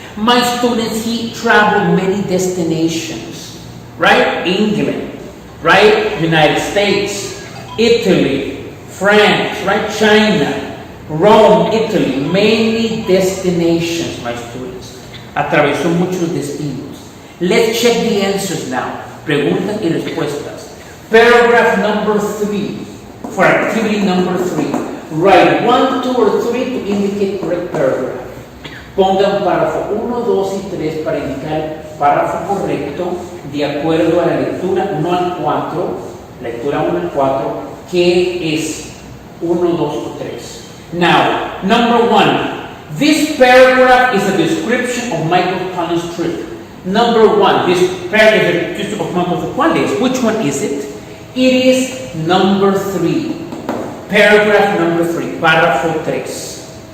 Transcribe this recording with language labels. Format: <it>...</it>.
<en>My students, he traveled many destinations, right? England, right? United States, Italy, France, right? China, Rome, Italy, many destinations, my students.</en> <es>Atravesó muchos destinos.</es> <en>Let's check the answers now.</en> <es>Preguntas y respuestas.</es> <en>Paragraph number 3, for activity number 3. Write 1, 2, or 3 to indicate correct paragraph.</en> <es>Pongan párrafo 1, 2 y 3 para indicar párrafo correcto de acuerdo a la lectura 1 al 4, lectura 1 al 4, que es 1, 2 o 3.</es> <en>Now, number 1. This paragraph is a description of Michael Pollan's trip. Number 1. This paragraph is a description of Michael Pollan's. Which one is it? It is number 3. Paragraph number 3.</en> <es>Párrafo 3.</es>